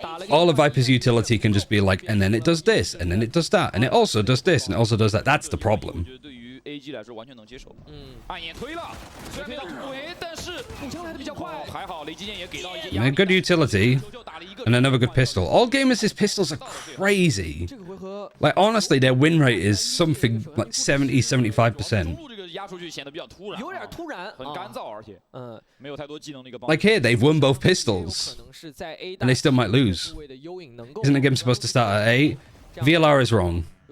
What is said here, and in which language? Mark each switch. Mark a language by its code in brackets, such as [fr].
[en] All of Viper's utility can just be like, and then it does this, and then it does that, and it also does this, and it also does that. That's the problem. [zh] AG 来说完全能接受。暗眼推了，虽然没到突围，但是补枪来的比较快。还好雷击剑也给到一些。 [en] A good utility and another good pistol. All gamers' pistols are crazy. Like, honestly, their win rate is something like 70-75%. [zh] 压出去显得比较突然，有点突然，很干燥，而且没有太多技能的一个帮。 [en] Like here, they've won both pistols, and they still might lose. Isn't the game supposed to start at 8? VLR is wrong.